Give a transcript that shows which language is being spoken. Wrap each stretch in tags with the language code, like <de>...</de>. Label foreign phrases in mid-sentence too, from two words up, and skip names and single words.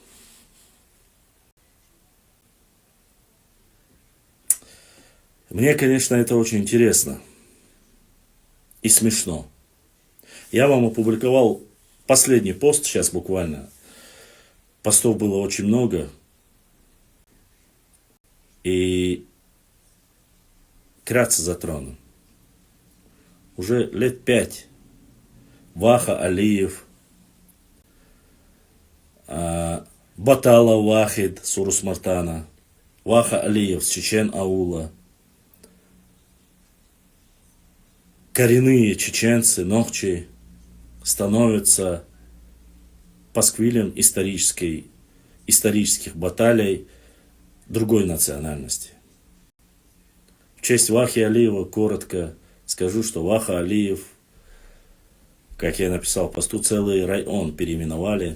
<ru>Мне, конечно, это очень интересно и смешно. Я вам опубликовал последний пост, сейчас буквально. Постов было очень много. И вкратце затрону. Уже лет 5 Ваха Алиев, Батала Вахид Сурус Мартана, Ваха Алиев с Чечен Аула, коренные чеченцы, Нохчи, становятся пасквилем исторических баталий другой национальности. В честь Вахи Алиева коротко скажу, что Ваха Алиев, как я написал в посту, целый район переименовали.</ru>